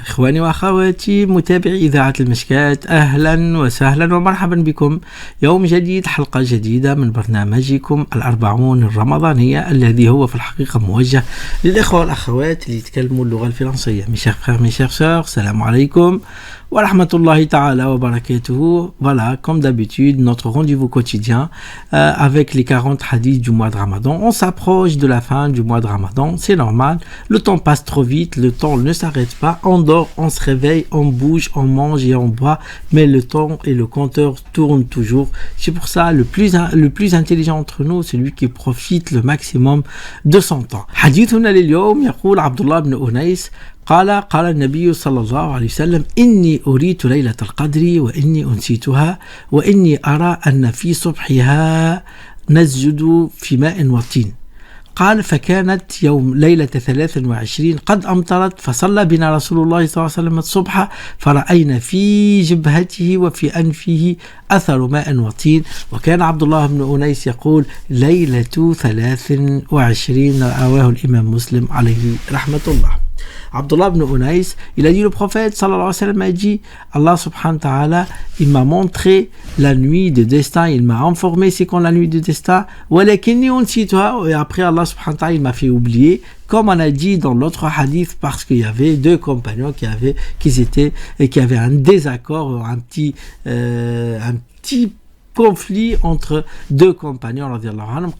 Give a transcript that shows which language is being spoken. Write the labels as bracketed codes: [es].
[ar] إخواني وأخواتي متابعي إذاعة المشكات، أهلا وسهلا ومرحبا بكم. يوم جديد، حلقة جديدة من برنامجكم الأربعون الرمضانية، الذي هو في الحقيقة موجه للإخوة والأخوات اللي يتكلموا اللغة الفرنسية. [fr] Mes chers frères, mes chères sœurs, [ar] salam alaikum wa rahmatullahi ta'ala wa barakatuhu. [fr] Voilà, comme d'habitude, notre rendez-vous quotidien avec les 40 hadiths du mois de Ramadan. On s'approche de la fin du mois de Ramadan, c'est normal, le temps passe trop vite, le temps ne s'arrête pas, on dort, on se réveille, on bouge, on mange et on boit, mais le temps et le compteur tournent toujours. C'est pour ça le plus intelligent entre nous, c'est celui qui profite le maximum de son temps. [ar] حديثنا لليوم يقول عبد الله بن أنيس قال النبي صلى الله عليه وسلم: إني أريت ليلة القدر وإني أنسيتها وإني أرى أن في صبحها نسجد في ماء وطين. قال: فكانت يوم ليلة 23 قد أمطرت، فصلى بنا رسول الله صلى الله عليه وسلم الصبح، فرأينا في جبهته وفي أنفه أثر ماء وطين. وكان عبد الله بن أنيس يقول: ليلة 23، رواه الإمام مسلم عليه رحمة الله. [fr] Abdullah ibn Unais, il a dit, le prophète [ar] sallallahu alayhi wa sallam [fr] a dit, Allah [ar] subhanahu wa ta'ala, [fr] il m'a montré la nuit de destin, il m'a informé c'est quand la nuit de destin, et après Allah subhanahu wa ta'ala, il m'a fait oublier, comme on a dit dans l'autre hadith, parce qu'il y avait deux compagnons qui avaient un désaccord, un petit conflit entre deux compagnons [ar] radiallahu anhum.